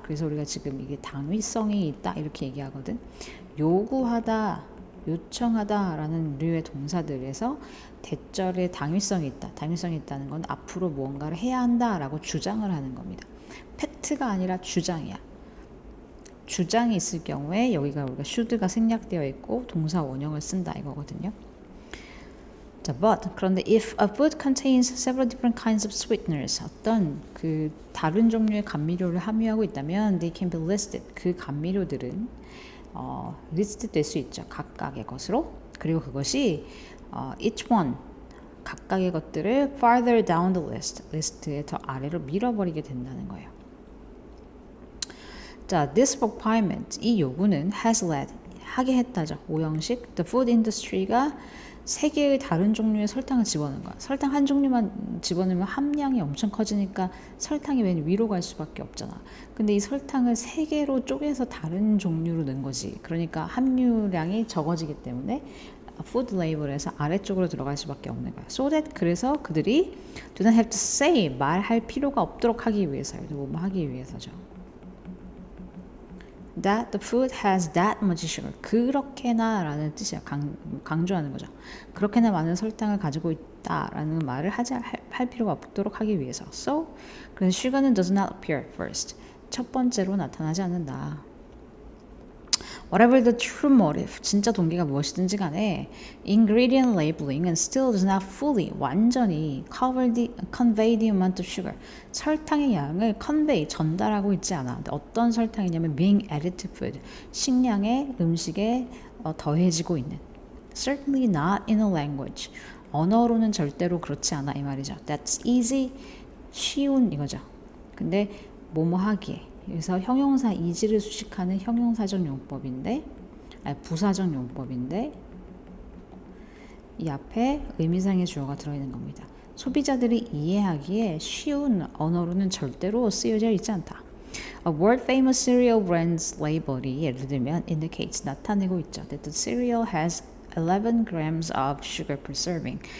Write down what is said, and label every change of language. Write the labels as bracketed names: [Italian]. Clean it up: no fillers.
[Korean] 그래서 우리가 지금 이게 당위성이 있다 이렇게 얘기하거든. 요구하다, 요청하다라는 류의 동사들에서 대절에 당위성이 있다. 당위성이 있다는 건 앞으로 무언가를 해야 한다라고 주장을 하는 겁니다. 팩트가 아니라 주장이야. 주장이 있을 경우에 여기가 우리가 should가 생략되어 있고 동사 원형을 쓴다 이거거든요. [English] 자, but [Korean] 그런데 [English] if a food contains several different kinds of sweeteners, [Korean] 어떤 그 다른 종류의 감미료를 함유하고 있다면 [English] they can be listed. [Korean] 그 감미료들은 리스트 될 수 있죠. 각각의 것으로. 그리고 그것이 [English] each one [Korean] 각각의 것들을 [English] farther down the list, [Korean] 리스트에 더 아래로 밀어버리게 된다는 거예요. [English] 자, this requirement, [Korean] 이 요구는 [English] has led, [Korean] 하게 했다죠. 오형식, [English] the food industry [Korean] 가 세 개의 다른 종류의 설탕을 집어넣은 거야. 설탕 한 종류만 집어넣으면 함량이 엄청 커지니까 설탕이 맨 위로 갈 수밖에 없잖아. 근데 이 설탕을 세 개로 쪼개서 다른 종류로 넣은 거지. 그러니까 함유량이 적어지기 때문에 푸드 레이블에서 아래쪽으로 들어갈 수밖에 없는 거야. [English] So that [Korean] 그래서 그들이 [English] do not have to say [Korean] 말할 필요가 없도록 하기 위해서요. 뭐 하기 위해서죠. [English] That the food has that much sugar. [Korean] 그렇게나 라는 뜻이야. 강조하는 거죠. 그렇게나 많은 설탕을 가지고 있다라는 말을 할 필요가 없도록 하기 위해서. [English] So [Korean] 그래서 [English] sugar는 does not appear first. [Korean] 첫 번째로 나타나지 않는다. [English] Whatever the true motive, [Korean] 진짜 동기가 무엇이든지 간에 [English] ingredient labeling은 still does not fully, [Korean] 완전히 [English] convey the amount of sugar. [Korean] 설탕의 양을 convey, 전달하고 있지 않아. 어떤 설탕이냐면 [English] being added to food, [Korean] 식량에, 음식에 더해지고 있는. [English] Certainly not in a language. [Korean] 언어로는 절대로 그렇지 않아 이 말이죠. [English] That's easy, [Korean] 쉬운 이거죠. 근데 뭐뭐 하기에. 그래서 형용사 이지를 수식하는 형용사적 용법인데, 부사적 용법인데 이 앞에 의미상의 주어가 들어있는 겁니다. 소비자들이 이해하기에 쉬운 언어로는 절대로 쓰여져 있지 않다. [English] A world famous cereal brand's label이 [Korean] 예를 들면 [English] indicates [Korean] 나타내고 있죠. [English] That the cereal has 11 grams of sugar per serving.